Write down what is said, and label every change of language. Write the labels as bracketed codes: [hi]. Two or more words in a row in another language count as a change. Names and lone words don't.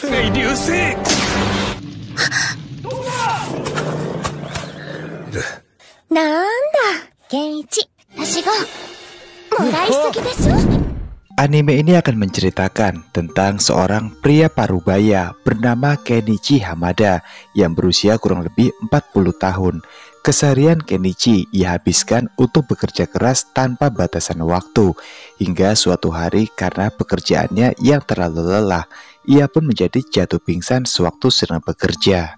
[ja] 流星。なんだ、健一。私がもらいすぎでしょ? [id] Anime ini akan menceritakan tentang seorang pria parubaya bernama Kenichi Hamada yang berusia kurang lebih 40 tahun. Keseharian Kenichi ia habiskan untuk bekerja keras tanpa batasan waktu. Hingga suatu hari karena pekerjaannya yang terlalu lelah, ia pun menjadi jatuh pingsan sewaktu sedang bekerja.